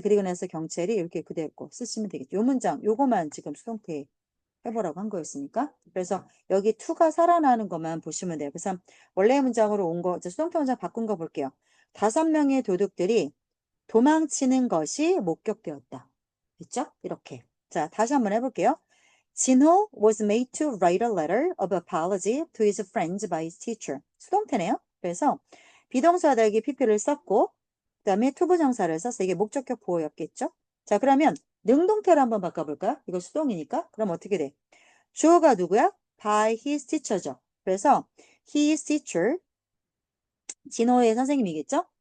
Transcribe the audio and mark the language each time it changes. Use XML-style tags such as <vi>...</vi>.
<ko>그리고 나서 경찰이 이렇게 그대로 쓰시면 되겠죠. 요 문장, 요거만 지금 수동태 해보라고 한 거였으니까. 그래서 여기 to가 살아나는 것만 보시면 돼요. 그래서 원래 문장으로 온 거, 이제 수동태 문장 바꾼 거 볼게요. 5명의 도둑들이 도망치는 것이 목격되었다. 됐죠? 이렇게. 자, 다시 한번 해볼게요.</ko> <en>진호 was made to write a letter of apology to his friends by his teacher.</en> <ko>수동태네요. 그래서 비동사다 여기 pp를 썼고 그 다음에 투부정사를 써서 이게 목적격 보호였겠죠. 자 그러면 능동태로 한번 바꿔볼까요? 이거 수동이니까. 그럼 어떻게 돼? 주어가 누구야?</ko> <en>by his teacher</en> <ko>죠. 그래서</ko> <en>his teacher</en> <ko>진호의 선생님이겠죠?</ko>